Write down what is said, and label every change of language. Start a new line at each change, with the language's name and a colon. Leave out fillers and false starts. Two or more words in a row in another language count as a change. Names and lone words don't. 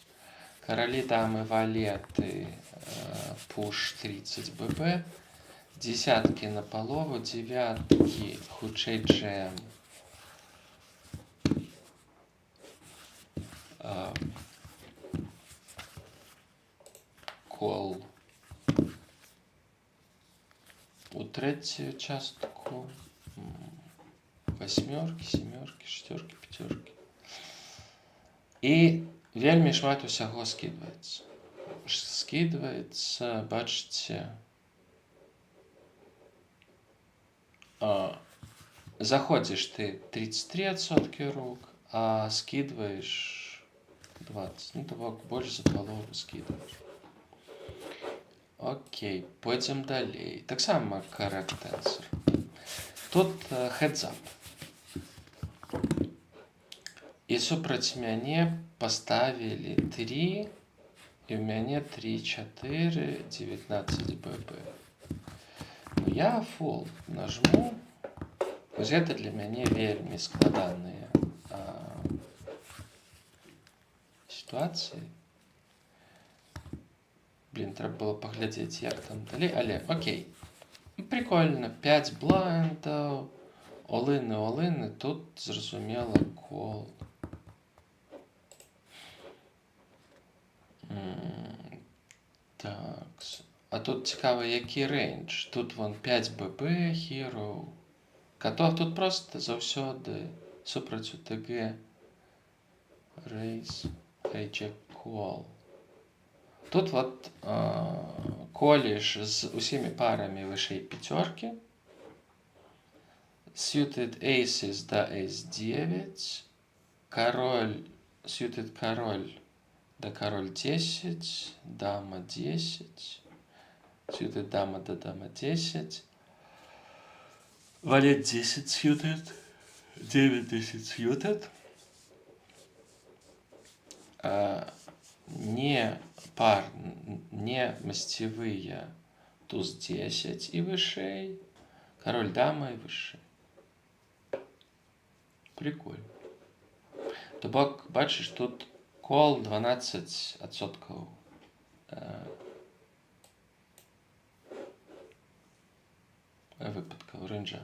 Belarusian: Каралі, дамы, валеты, пуш 30 ББ, десяткі на палову, девяткі, хутчэй джем, кол у третью частку, восьмерки, семерки, шестерки, пятерки. І вельмі шмат усяго скидываецца. Скидываецца, бачыце,
Russian: заходишь ты 33% рук, а скидываешь 20. Ну, то больше за полову скидываешь. Окей, пойдем далей.
Belarusian: Так само
English: correct answer.
Belarusian: Тут
English: heads up.
Belarusian: І супраць мяне поставили 3, і у мяне 3, 4, 19 ББ.
Russian: Ну, я fold нажму.
Belarusian: Вось гэта для мяне вельмі складаныя ситуации. Блин, трэба было паглядзець, як там далей, але окей. Прикольно, 5 блайндаў, all-in, тут зразумела call. Так, а тут цікаво, які рейндж. Тут вон 5 ББ, hero. Котов тут просто заўсёды супраць УТГ.
English: Raise, hijack, call.
Belarusian: Тут вот коліш з усімі парамі вышэй пятерки.
English: Suited aces до S9.
Belarusian: Король, suited король до король 10. Дама 10. Suited дама до дама 10. Валет 10 suited. 9-10 suited. Не масцевыя туз 10 і вышэй, король дама і вышэй.
Russian: Прикольно.
Belarusian: То бок, бачыш, тут кол 12% выпадкаў рэнджа.